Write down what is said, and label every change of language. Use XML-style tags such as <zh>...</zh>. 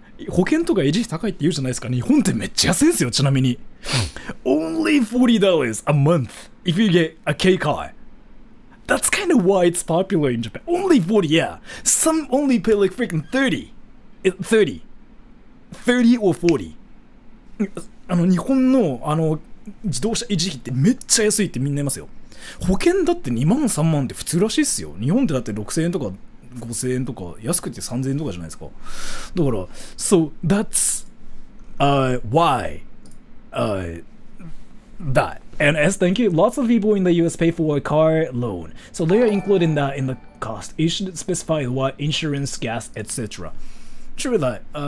<ja>保険とか維持費高いって言うじゃないですか。日本ってめっちゃ安いんですよ、ちなみに。</ja> <en>Only $40 a month if you get a K car. That's kind of why it's popular in Japan. Only 40, yeah. Some only pay like freaking 30. 30 or 40.</en> <ja>日本の自動車維持費ってめっちゃ安いってみんな言いますよ。保険だって2万3万って普通らしいっすよ。日本ってだって6000円とか5000円とか安くて3000円とかじゃないですか。だから</ja> <en>so that's why that. And as thank you, lots of people in the US pay for a car loan, so they are including that in the cost. You should specify what insurance, gas, etc. True that.</en>